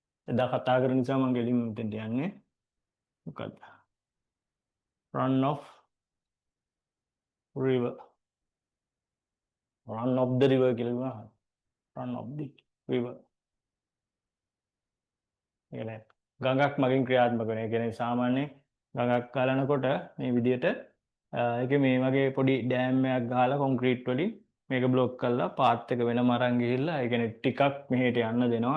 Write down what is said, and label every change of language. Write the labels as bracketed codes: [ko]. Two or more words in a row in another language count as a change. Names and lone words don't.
[si] එදා කතා කරන නිසා මම ගෙලින් මෙතෙන්ට යන්නේ. මොකද්ද? [en] Run of river. Run of the river කියලා කිව්වා. Run of the river. [si] කියන්නේ ගඟක් මගින් ක්‍රියාත්මක වෙන. ඒ කියන්නේ සාමාන්‍ය ගඟක් ගලනකොට මේ විදිහට ඒකේ මේ වගේ පොඩි ඩෑම් එකක් ගහලා කොන්ක්‍රීට් වලින් මේක බ්ලොක් කරලා පාත් එක වෙනම අරන් ගිහිල්ලා ඒ කියන්නේ ටිකක් මෙහෙට යන්න දෙනවා.